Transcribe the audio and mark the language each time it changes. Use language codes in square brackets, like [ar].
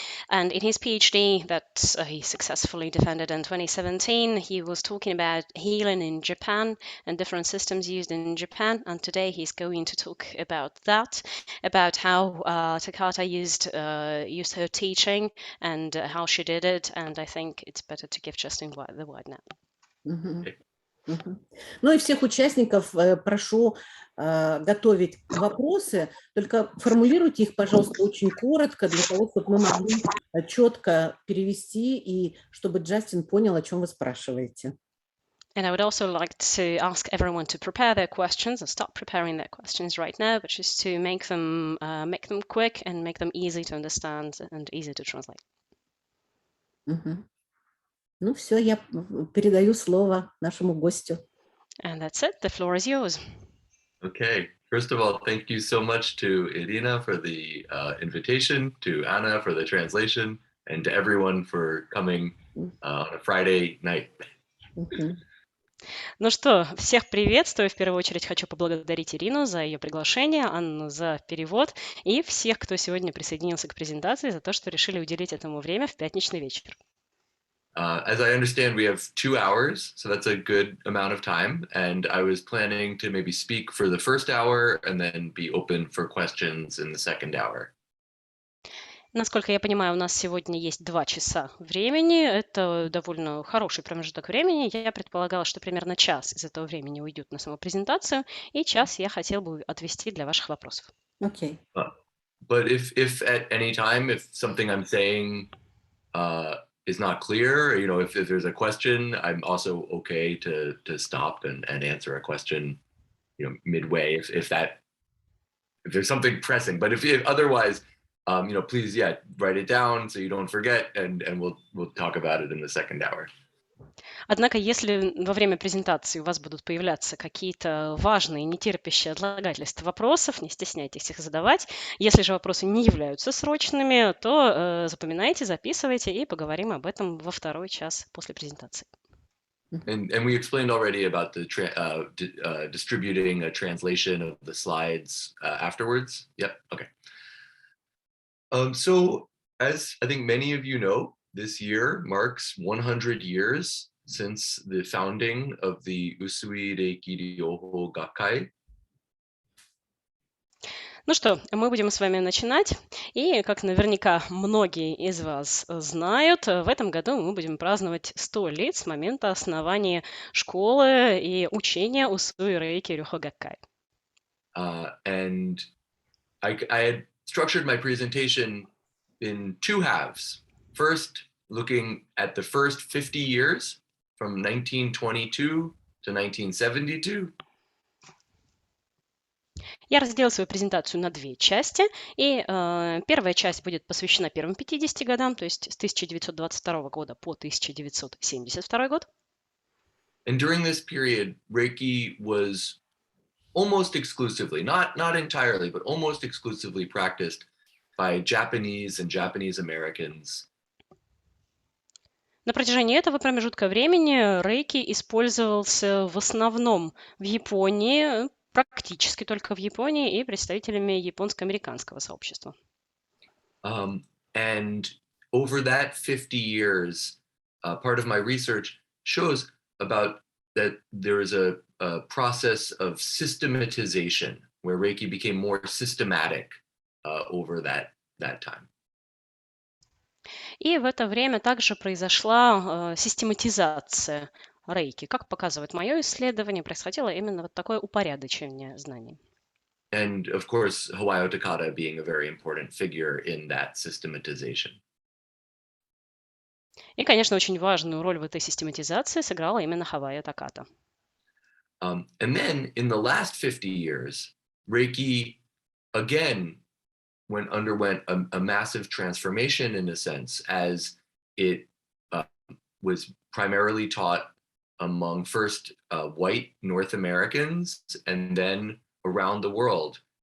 [en] And in his PhD that he successfully defended in 2017, he was talking about healing in Japan and different systems used in Japan. And today he's going to talk about that, about how Takata used her teaching and how she did it. And I think it's better to give Justin the word now. [ru] Ну и всех участников прошу готовить вопросы, только формулируйте их, пожалуйста, очень коротко, для того, чтобы мы могли четко перевести и чтобы Джастин понял, о чем вы спрашиваете. [en] And I would also like to ask everyone to prepare their questions and start preparing their questions right now, but just to make them quick and make them easy to understand and easy to translate. [ru] Ну все, я передаю слово нашему гостю. [en] And that's it. The floor is yours. Okay. First of all, thank you so much to Irina for the invitation, to Anna for the translation, and to everyone for coming on a Friday night. [ru] Ну что, всех приветствую. В первую очередь хочу поблагодарить Ирину за ее приглашение, Анну за перевод и всех, кто сегодня присоединился к презентации, за то, что решили уделить этому время в пятничный вечер. [en] As I understand, we have 2 hours, so that's a good amount of time. And I was planning to maybe speak for the first hour and then be open for questions in the second hour. [ru] Насколько я понимаю, у нас сегодня есть 2 часа времени. Это довольно хороший промежуток времени. Я предполагала, что примерно час из этого времени уйдет на саму презентацию, и час я хотел бы отвести для ваших вопросов. [en] Okay. But if at any time, if something I'm saying is not clear, you know, if there's a question, I'm also okay to stop and answer a question, you know, midway if there's something pressing. But if otherwise, you know, please, write it down so you don't forget, and we'll talk about it in the second hour. [ru] Однако, если во время презентации у вас будут появляться какие-то важные, нетерпящие отлагательства вопросов, не стесняйтесь их задавать. Если же вопросы не являются срочными, то запоминайте, записывайте, и поговорим об этом во второй час после презентации. [en] And we explained already about the distributing a translation of the slides afterwards. Yep. Okay. So, as I think many of you know, this year marks 100 years since the founding of the Usui Reiki Ryoho Gakkai. [ru] Ну что, мы будем с вами начинать. И, как наверняка многие из вас знают, в этом году мы будем праздновать 100 лет с момента основания школы и учения Усуи Рейки Рёхо Гаккай. [en] And I had structured my presentation in 2 halves. First, looking at the first 50 years from 1922 to 1972. [ru] Я разделила свою презентацию на 2 части, и первая часть будет посвящена первым 50 годам, то есть с 1922 года по 1972 год. [en] And during this period, Reiki was almost exclusively, not entirely, but almost exclusively practiced by Japanese and Japanese Americans [ru] На протяжении этого промежутка времени рейки использовался в основном в Японии, практически только в Японии и представителями японско-американского сообщества. [en] And over that 50 years, part of my research shows about that there is a process of systematization where Reiki became more systematic over that time. [ru] И в это время также произошла систематизация рейки. Как показывает мое исследование, происходило именно вот такое упорядочение знаний. [en] And of course, Hawaiio Takata being a very important figure in that systematization. [ru] И, конечно, очень важную роль в этой систематизации сыграла именно Хавайо Таката. [en] And then in the last 50 years, Reiki again underwent a massive transformation in a sense, as it was primarily taught among first white North Americans and then around the world.